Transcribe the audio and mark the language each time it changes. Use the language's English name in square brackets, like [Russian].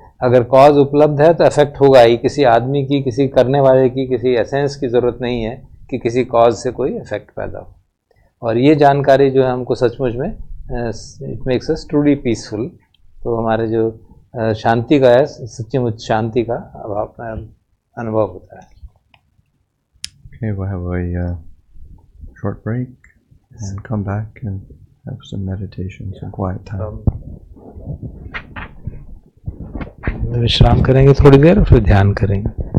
[Hindi] अगर कॉज उपलब्ध है तो इफेक्ट होगा ही। किसी आदमी की, किसी करने वाले की, किसी एसेंस की ज़रूरत नहीं है कि किसी कॉज से कोई इफेक्ट पैदा हो। और ये जानकारी जो है हमको सचमुच में [English] It makes us truly peaceful. [Hindi] तो हमारे जो शांति का है, सच्चीमुच शांति का अनुभव होता है। [English] Okay, we'll have a short break and come back and have some meditation, some quiet time. [Hindi] विश्राम करेंगे थोड़ी देर और फिर ध्यान करेंगे।